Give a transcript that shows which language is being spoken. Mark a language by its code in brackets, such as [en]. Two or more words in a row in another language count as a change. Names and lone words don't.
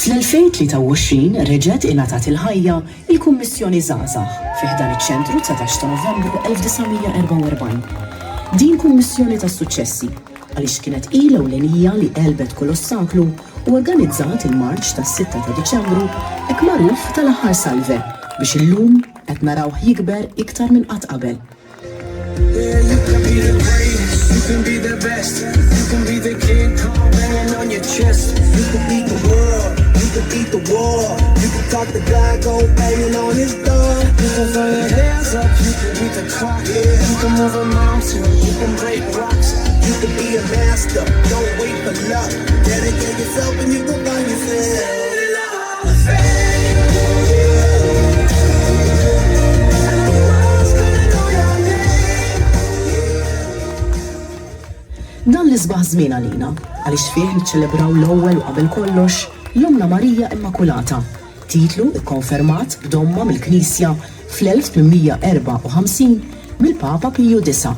[mt] Fl-2023 reġgħet ingħatat il-ħajja il-Kummissjoni Żgħażagħ fi ħdan iċ-ċentru 19 ta' Novembru 1944. Din kummissjoni ta' suċċessi għaliex kienet ila ewlenija li qelbet kull ostaklu u organizzat il-Marċ tas-6 ta' Diċembru hekk magħruf tal-aħħar salve biex illum qed narawh jikber iktar minn qatt qabel. [en] You can be the greatest, you can be the best, you can be the King Kong banging on your chest. You can beat the world, you can beat the war, you can talk the guy, go banging on his door. You can throw your hands up, you can beat the clock, you can move a mountain, you can break rocks. You can be a master, don't wait for luck. Dedicate yourself and you can find yourself. [mt] Dan l-isbaħ żmien għalina għaliex fih niċċelebraw l-ewwel u qabel kollox l-Omna Marija Immakulata, titlu ikkonfermat b'domma mill-Knisja fl-1854 mill-Papa Piju IX.